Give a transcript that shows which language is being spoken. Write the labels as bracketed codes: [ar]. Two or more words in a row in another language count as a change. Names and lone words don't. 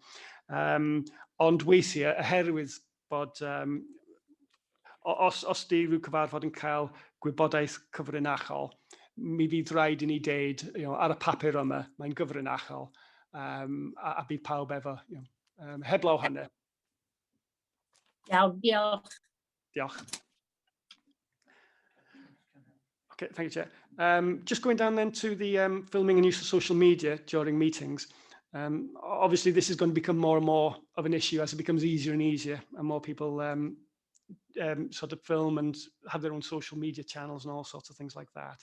[cy] Ond weithiau, oherwydd bod, os di rhyw cyfarfod yn cael gwybodaeth cyfrinachol, mi fydd rhaid i ni deud, ar y papur yma, mae'n gyfrinachol, a bydd pawb efo, heblaw hynny. Iawn, diolch. Diolch. [en] Okay, thank you, Chair. Just going down then to the filming and use of social media during meetings. Obviously, this is going to become more and more of an issue as it becomes easier and easier, and more people sort of film and have their own social media channels and all sorts of things like that.